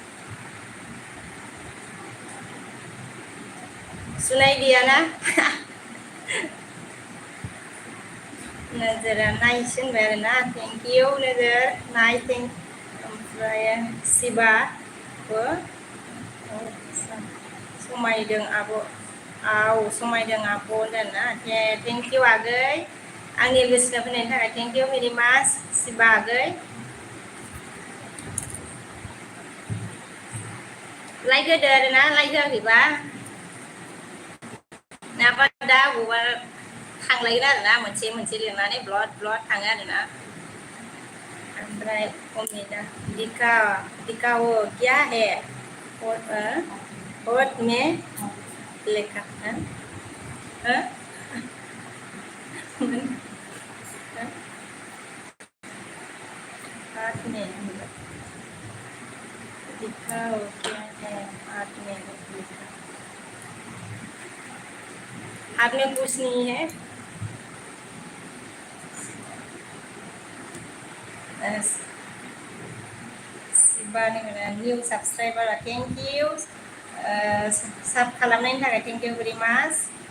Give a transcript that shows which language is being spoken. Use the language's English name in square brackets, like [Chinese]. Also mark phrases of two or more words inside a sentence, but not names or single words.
[Hindi] सुनाई दिया ना? [Bodo] नोजोरा नायसो होनबाय आरो ना, [English] thank you [Bodo] नोजोर नाय थेंक। ओमफ्राय सिबाबो समायदों आब', औ समायदों आब' होनदों ना, [English] thank you [Bodo] आगै आंनि गोसोनो फैनायनि थाखाय [English] thank you very much [Bodo] सिबा आगै। लाइक होदो आरो ना, लाइक होआखैबा नङाबा दा बबावबा थांलायगोन आरो ना, मोनसे मोनसे लिरनानै [English] blood blood [Bodo] थाङो आरो ना। [Hindi] ओमफ्राय अमिता दिखाओ क्या है होट में लेखा हाथ में दिखाओ क्या है हाथ में लिखा, हाथ में कुछ नहीं है। [Bodo] सिबानि [English] new subscriber thank you, [Bodo] साब खालामनायनि थाखाय [English] thank you very much.